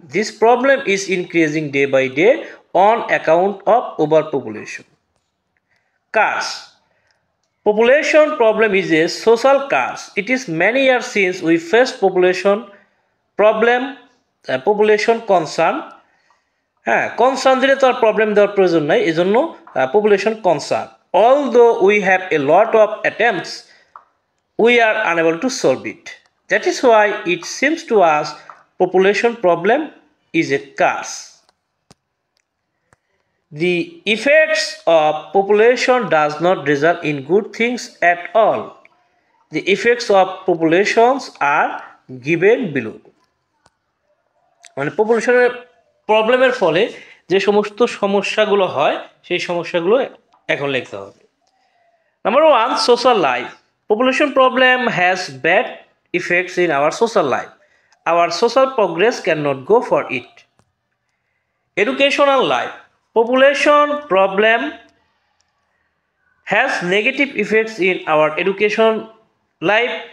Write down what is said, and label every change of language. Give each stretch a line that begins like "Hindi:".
English: This problem is increasing day by day on account of overpopulation. Cause. Population problem is a social cause. It is many years since we faced population problem, population concern.
Bangla: Concern দিলে তো আর problem দেওয়ার প্রয়োজন নাই, এই জন্য population concern.
English: Although we have a lot of attempts, we are unable to solve it. That is why it seems to us population problem is a cause. The effects of population does not result in good things at all. The effects of populations are given below.
Bangla: মানে পপুলেশনের প্রবলেমের ফলে যে সমস্ত সমস্যাগুলো হয় সেই সমস্যাগুলো এখন লিখতে হবে।
English: Number 1, social life. Population problem has bad effects in our social life. Our social progress cannot go for it. Educational life. Population problem has negative effects in our education life.